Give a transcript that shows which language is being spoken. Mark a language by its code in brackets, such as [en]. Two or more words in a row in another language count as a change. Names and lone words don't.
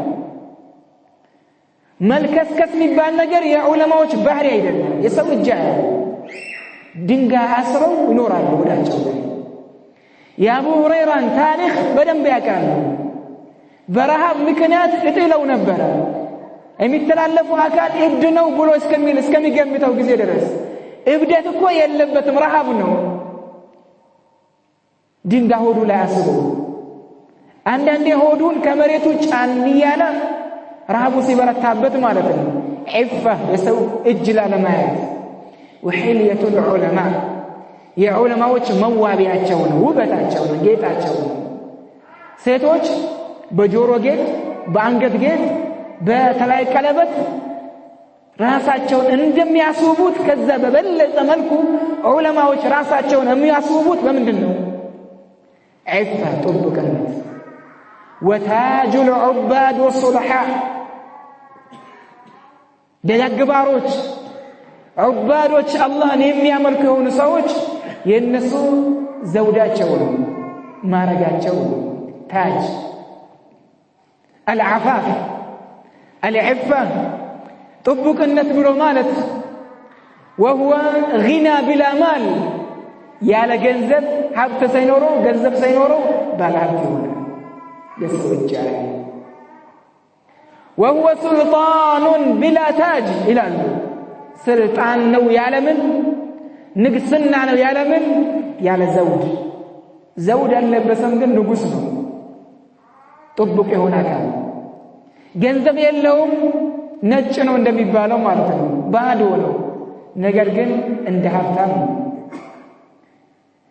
[am] መልከስከስ የሚባል ነገር የዑለማዎች ባህሪ አይደለም የሰው እጅ አያዩ ድንጋይ አስረው ይኖራሉ ሆዳቸው ላይ የአቡ ሁረይራን ታሪክ በደንብ ያውቃሉ በረሃብ ምክንያት እጥለው ነበር የሚተላለፉ አካል እብድ ነው ብሎ እስከሚገምተው ጊዜ ድረስ እብደት እኮ የለበትም ረሃብ ነው ድንጋይ ሆዱ ላይ አስሮ አንዳንዴ ሆዱን ከመሬቱ ጫን ያለ ረሃቡ ሲበረታበት ማለት ነው ዒፋ የሰው እጅ ላለማየት [ar] وحلية العلماء [am] የዑለማዎች መዋቢያቸው ነው ውበታቸው ነው ጌጣቸው ነው ሴቶች በጆሮ ጌጥ በአንገት ጌጥ በተለያየ ቀለበት ራሳቸውን እንደሚያስውቡት ከዛ በበለጠ መልኩ ዑለማዎች ራሳቸውን የሚያስውቡት በምንድነው ዒፋ ጥቡቅነት [ar] وتاج العباد والصلحاء [am] ደጋግባሮች ዑባዶች አላህን የሚያመልኩ የሆኑ ሰዎች የነሱ ዘውዳቸው ነው ማረጋቸው [ar] تاج العفاف العفة [am] ጥቡቅነት ብሎ ማለት [ar] وهو غنى بلا مال [am] ያለ ገንዘብ ሀብት ሳይኖረው ገንዘብ ሳይኖረው ባለሀብት ይሆናል የሰው እጅ ላይ [ar] وهو سلطان بلا تاج [am] ይላሉ ስልጣን ነው ያለምን ንግስና ነው ያለምን ያለ ዘውድ ያለበሰም ግን ንጉስ ነው ጥቡቅ የሆነ አካል ገንዘብ የለውም ነጭ ነው እንደሚባለው ማለት ነው ባዶ ነው ነገር ግን እንደ ሀብታም